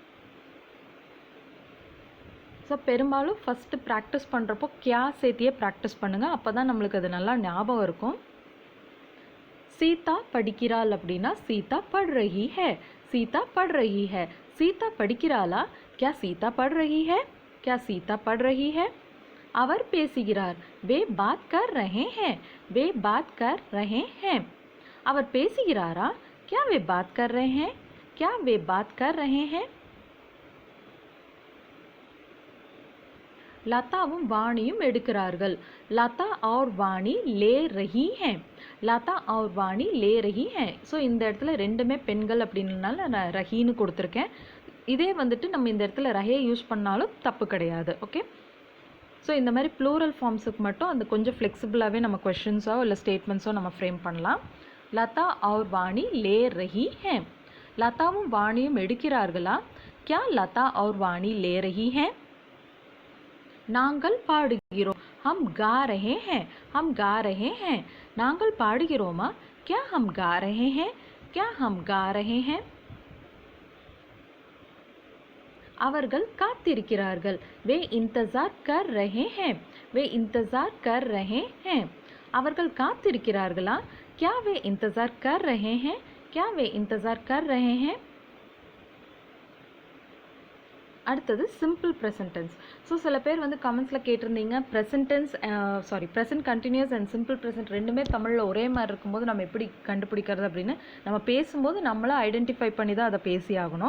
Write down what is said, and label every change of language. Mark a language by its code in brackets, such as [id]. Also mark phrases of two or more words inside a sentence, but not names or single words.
[ta] ஸோ பெரும்பாலும் [en] first practice [ta] பண்ணுறப்போ கியா சேர்த்தியே ப்ராக்டிஸ் பண்ணுங்கள். அப்போ தான் நம்மளுக்கு அது நல்லா ஞாபகம் இருக்கும். சீதா படிக்கிறாள் அப்படின்னா [hi] सीता पढ़ रही है, सीता पढ़ रही है. [ta] सीता படிக்கிறாளா, [hi] क्या सीता पढ़ रही है, क्या सीता पढ़ रही है. [ta] அவர் பேசுகிறார், [hi] वे बात कर रहे हैं, वे बात कर रहे हैं. [ta] அவர் பேசுகிறாரா, [hi] क्या वे बात कर रहे हैं, क्या वे बात कर रहे हैं. [ta] லதாவும் வாணியும் எடுக்கிறார்கள். [hi] லதா और வாணி ले रही हैं, லதா और வாணி ले रही हैं. [ta] ஸோ இந்த இடத்துல ரெண்டுமே பெண்கள் அப்படின்றனால நான் ரஹின்னு கொடுத்துருக்கேன். இதே வந்துட்டு நம்ம இந்த இடத்துல ரஹே யூஸ் பண்ணாலும் தப்பு கிடையாது. ஓகே, ஸோ இந்த மாதிரி [en] plural forms [ta] மட்டும் அந்த கொஞ்சம் ஃப்ளெக்சிபிளாகவே நம்ம கொஷின்ஸோ இல்லை ஸ்டேட்மெண்ட்ஸோ நம்ம ஃப்ரேம் பண்ணலாம். [hi] லதா और வாணி ले रही हैं. [ta] லதாவும் வாணியும் எடுக்கிறார்களா, [hi] क्या லதா और வாணி ले रही हैं. [ta] நாங்கள் பாடுகிறோம், [hi] हम गा रहे हैं, हम गा रहे हैं. [ta] நாங்கள் பாடுகிறோமா, [hi] क्या हम गा रहे हैं, क्या हम गा रहे हैं. [ta] அவர்கள் காத்திருக்கிறார்கள், [hi] वे इंतजार कर रहे हैं, वे इंतजार कर रहे हैं. [ta] அவர்கள் காத்திருக்கிறார்களா, [hi] क्या वे इंतजार कर रहे हैं, क्या वे इंतजार कर रहे हैं. [ta] அடுத்தது [en] simple present tense. [ta] ஸோ சில பேர் வந்து கமெண்ட்ஸில் கேட்டிருந்தீங்க [en] present tense present continuous and simple present [ta] ரெண்டுமே தமிழில் ஒரே மாதிரி இருக்கும்போது நம்ம எப்படி கண்டுபிடிக்கிறது அப்படின்னு. நம்ம பேசும்போது நம்மளை ஐடென்டிஃபை பண்ணி தான் அதை பேசி ஆகணும்.